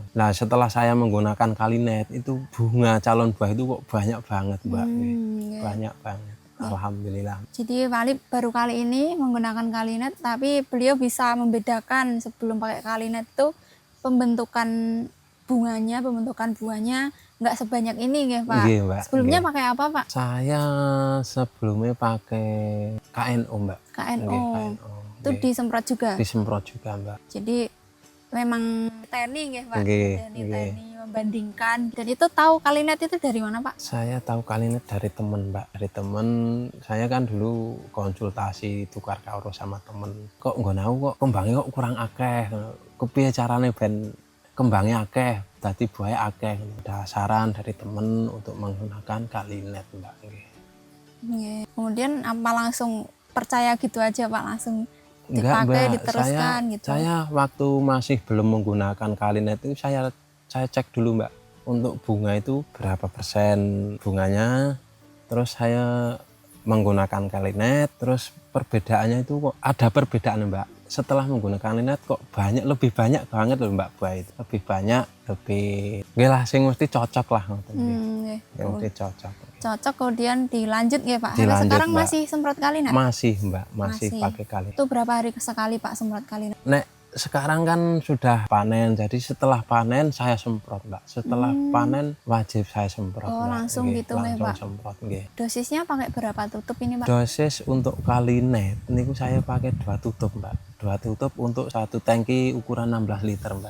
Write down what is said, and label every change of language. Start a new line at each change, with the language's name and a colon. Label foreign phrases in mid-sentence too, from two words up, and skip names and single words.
Indonesian: Nah, setelah saya menggunakan kalinet itu bunga calon buah itu kok banyak banget Mbak. Nggih. Banyak banget. Alhamdulillah. Jadi Pak Alip baru kali ini menggunakan kalinet, tapi beliau bisa membedakan sebelum pakai kalinet itu pembentukan bunganya, pembentukan buahnya nggak sebanyak ini nggih Pak. Nggih, Mbak. Sebelumnya Nggih. pakai apa Pak? Saya sebelumnya pakai KNO Mbak. KNO. Nggih, KNO. Itu Nggih. disemprot juga. Disemprot juga Mbak. Jadi memang teknik nggih Pak. Nggih, Dari nggih. teknik membandingkan. Dan itu tahu kalinet itu dari mana Pak? Saya tahu kalinet dari temen Mbak. Dari temen, saya kan dulu konsultasi tukar kawruh sama temen. Kok nggak tahu
Javanese: kok kembangnya kok kurang akeh. Kepiye carane ben kembangnya akeh,
Indonesian: tadi buahnya akeh. Ada saran dari temen untuk menggunakan kalinet Mbak. Nggih. Nggih. Kemudian apa langsung percaya gitu aja Pak, langsung Enggak dipakai Mbak, diteruskan gitu? saya waktu masih belum menggunakan kalinet itu saya cek dulu Mbak, untuk bunga itu berapa persen bunganya, terus saya menggunakan kalinet, terus perbedaannya itu kok ada perbedaan Mbak. Setelah menggunakan kalinet kok lebih banyak banget loh Mbak buah itu, lebih banyak,
Javanese: nggih lah sing mesti cocok lah ngoten nggih.
Indonesian: Nggih. Yang mesti cocok. Cocok kemudian dilanjut ya Pak. Sampai Dilanjut, sekarang Mbak. masih semprot kalinet? Masih Mbak, masih Masih. pakai kalinet. Itu berapa hari sekali Pak semprot kalinet? Nek sekarang kan sudah panen, jadi setelah panen saya semprot Mbak. Setelah panen wajib saya semprot Oh, Mbak. langsung Nggih, gitu ya, langsung Pak? semprot nggih. Dosisnya pakai berapa tutup ini Pak? Dosis untuk kalinet niku saya pakai 2 tutup Mbak. 2 tutup untuk 1 tangki ukuran 16 liter Mbak.